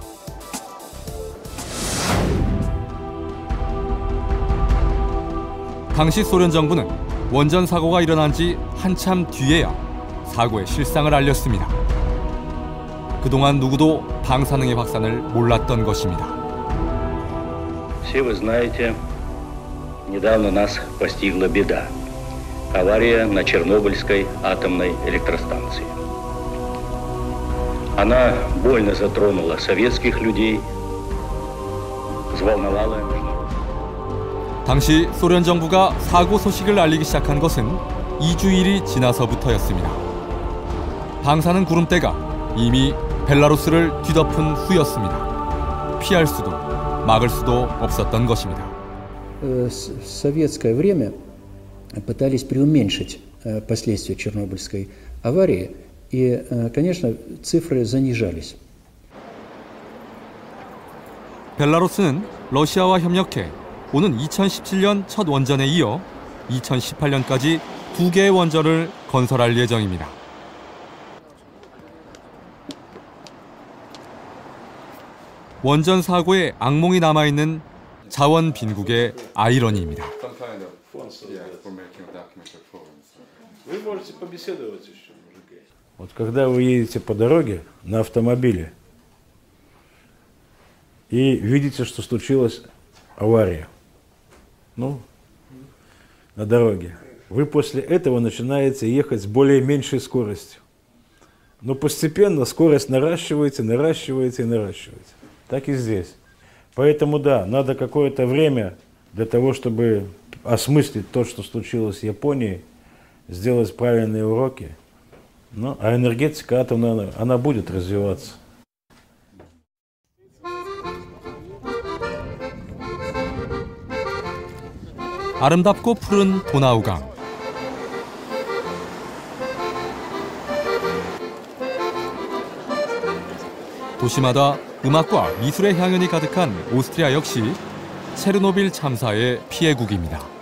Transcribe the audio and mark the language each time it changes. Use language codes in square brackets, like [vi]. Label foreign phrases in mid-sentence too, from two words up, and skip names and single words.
[ko] 당시 소련 정부는 원전 사고가 일어난 지 한참 뒤에야 사고의 실상을 알렸습니다. 그동안 누구도 방사능의 확산을 몰랐던 것입니다. [ru] Все вы знаете, недавно нас постигла беда. Авария на Чернобыльской атомной электростанции. Она больно затронула советских людей, взволновала международных. [ko] 당시 소련 정부가 사고 소식을 알리기 시작한 것은 2주일이 지나서부터였습니다. 방사능 구름대가 이미 벨라루스를 뒤덮은 후였습니다. 피할 수도 막을 수도 없었던 것입니다. [ru] В советское время пытались преуменьшить последствия Чернобыльской аварии, и, конечно, цифры занижались. [ko] 벨라루스는 러시아와 협력해 오는 2017년 첫 원전에 이어 2018년까지 2개의 원전을 건설할 예정입니다. 원전 사고에 악몽이 남아있는 자원 빈국의 아이러니입니다. [ru] Вот когда вы едете по дороге на автомобиле и видите, что случилась авария, на дороге, вы после этого начинаете ехать с более-меньшей скоростью. Но постепенно скорость наращиваете. Так и здесь. Поэтому да, надо какое-то время для того, чтобы осмыслить то, что случилось в Японии, сделать правильные уроки. А энергетика атомная, она будет развиваться. [ko] 아름답고 푸른 도나우강. 도시마다 음악과 미술의 향연이 가득한 오스트리아 역시 체르노빌 참사의 피해국입니다.